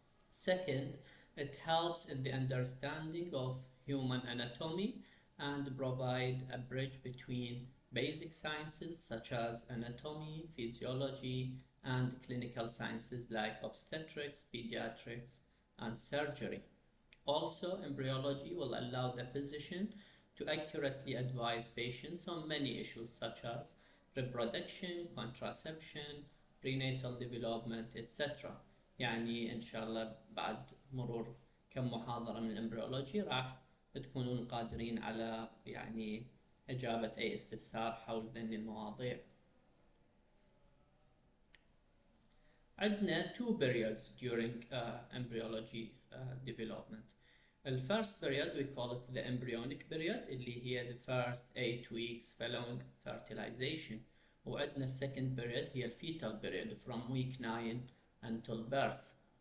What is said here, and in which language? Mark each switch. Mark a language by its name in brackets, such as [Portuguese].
[English] Second, it helps in the understanding of human anatomy and provide a bridge between basic sciences such as anatomy, physiology, and clinical sciences like obstetrics, pediatrics, and surgery. Also, embryology will allow the physician to accurately advise patients on many issues such as reproduction, contraception, prenatal development, etc. [Arabic] يعني إن شاء الله بعد مرور كم محاضرة من الإمبريولوجي راح تكونون قادرين على يعني إجابة أي استفسار حول ذني المواضيع. عندنا [English] two periods during embryology development. The first period we call it the embryonic period [Arabic] اللي هي [English] the first 8 weeks following fertilization. [Arabic] وعندنا [English] second period [Arabic] هي [English] fetal period from week 9 until birth.